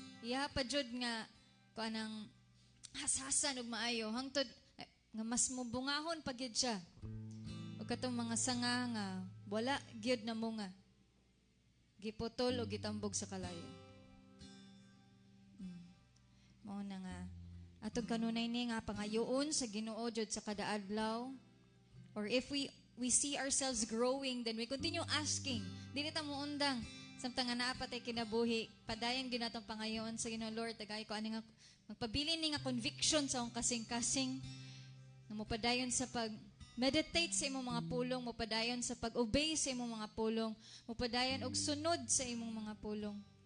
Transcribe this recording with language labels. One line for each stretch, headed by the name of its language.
Cebuano: Ihapag yun nga kung anang hasasan og maayo, hangtod nga mas mubungahon pag yun siya. O katong mga sanga nga wala gyud na munga, giputol o gitambog sa kalayo. Mao na nga atong kanunay ni nga pangayoon sa Ginoo jud sa kada adlaw.
English: Or if we see ourselves growing, then we continue asking.
Cebuano: Dili ta mo undang samtang nga naa pa tay kinabuhi, padayon gyud natong pangayoon sa Ginoo. Lord, tagay ko ani nga magpabilin ni nga conviction sa akong kasing-kasing, nga mopadayon sa pag meditate sa imong mga pulong, mopadayon sa pag-obey sa imong mga pulong, mopadayon og sunod sa imong mga pulong.